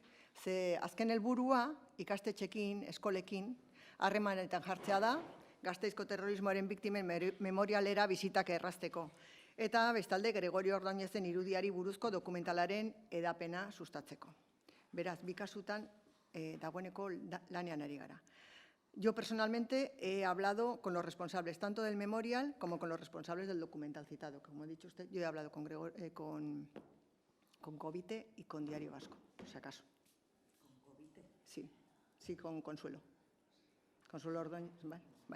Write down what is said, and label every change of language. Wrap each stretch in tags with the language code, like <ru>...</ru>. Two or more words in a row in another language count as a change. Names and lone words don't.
<eu>Ze azken helburua ikastetxekin, eskolekin, harremanetan jartzea da, Gasteizko terrorismoaren biktimen memorialera bizitak errazteko. Eta bestalde Gregorio Ordóñezen irudiari buruzko dokumentalaren edapena sustatzeko. Beraz, 2 kasutan dagoeneko lanean ari gara.</eu> <es>Yo personalmente he hablado con los responsables tanto del memorial como con los responsables del documental citado. Como ha dicho usted, yo he hablado con Covite y con Diario Vasco, por si acaso. ¿Con Covite? Sí, con Consuelo. Consuelo Ordóñez, vale.</es>